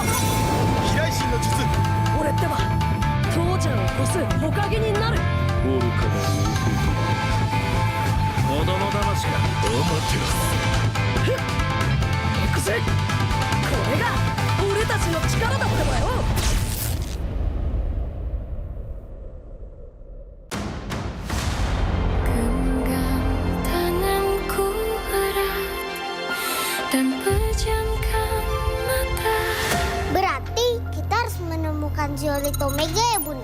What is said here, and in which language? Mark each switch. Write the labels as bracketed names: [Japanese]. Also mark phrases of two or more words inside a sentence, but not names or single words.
[Japanese] 飛来神の術。俺ってば父ちゃんを越す火影になる。愚かな弟。子供騙しか。行くぜ。これが俺たちの力だってばよ。 [Indonesian] Berarti kita harus menemukan Zeolit Omega ya Bunda?